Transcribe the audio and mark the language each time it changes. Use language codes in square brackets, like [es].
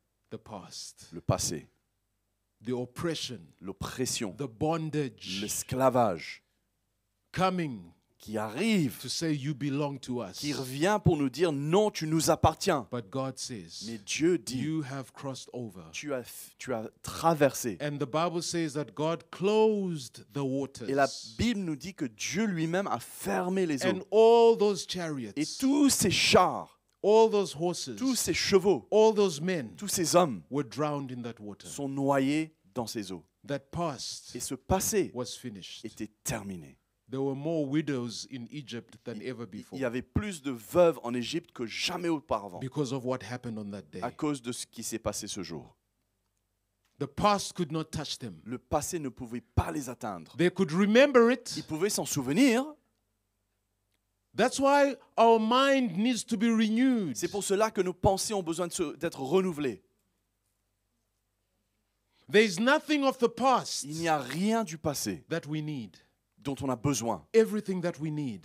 [en] The past, [fr] Le passé, [en] the oppression, [fr] l'oppression, [en] the bondage, [fr] l'esclavage, [en] coming [fr] qui arrive, [en] to say you belong to us. [fr] qui revient pour nous dire non, tu nous appartiens. [en] But God says, [fr] Mais Dieu dit, [en] you have crossed over. [fr] tu as traversé. [en] And the Bible says that God closed the waters. [fr] Et la Bible nous dit que Dieu lui-même a fermé les [en] And [fr] eaux. [en] all those chariots, [fr] Et tous ces chars, [en] all those horses, [fr] tous ces chevaux, [en] all those men [fr] tous ces hommes [en] were drowned in that water. [fr] sont noyés dans ces eaux. [en] That past [fr] Et ce passé [en] was finished. [fr] était terminé. [en] There were more widows in Egypt than ever [fr] Il [en] before [fr] y avait plus de veuves en Égypte que jamais auparavant [en] because of what happened on that day. [fr] à cause de ce qui s'est passé ce jour. [en] The past could not touch them. [fr] Le passé ne pouvait pas les atteindre. [en] They could remember it. [fr] Ils pouvaient s'en souvenir. [en] That's why our mind needs to be renewed. [fr] C'est pour cela que nos pensées ont besoin d'être renouvelées. [en] There is nothing of the past [fr] Il n'y a rien du passé [en] that we need. [fr] dont on a besoin. [en] Everything that we need